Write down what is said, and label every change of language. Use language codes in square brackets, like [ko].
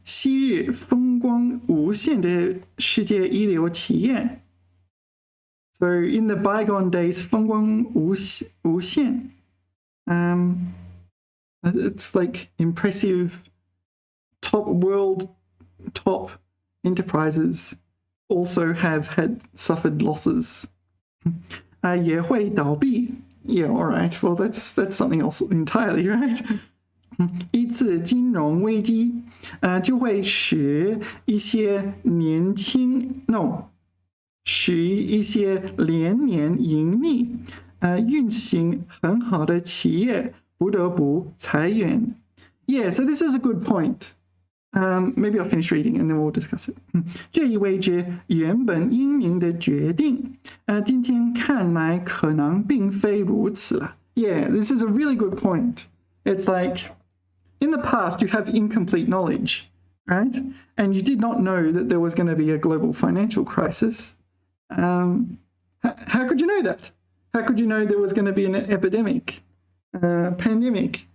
[zh] 昔日风光无限的世界遗留企业。 [en] So in the bygone days, [zh] 风光无限. [en] It's like impressive top enterprises also have suffered losses. [zh] 也会倒闭. [en] Yeah, all right. Well, that's something else entirely, right? [zh] 一次金融危机，就会使一些连年盈利，运行很好的企业不得不裁员。 [en] Yeah, so this is a good point. Maybe I'll finish reading and then we'll discuss it. [zh] 这意味着原本英明的决定，今天看来可能并非如此了。 [en] Yeah, this is a really good point. It's like, in the past, you have incomplete knowledge, right? And you did not know that there was going to be a global financial crisis. How could you know that? How could you know there was going to be an epidemic, pandemic?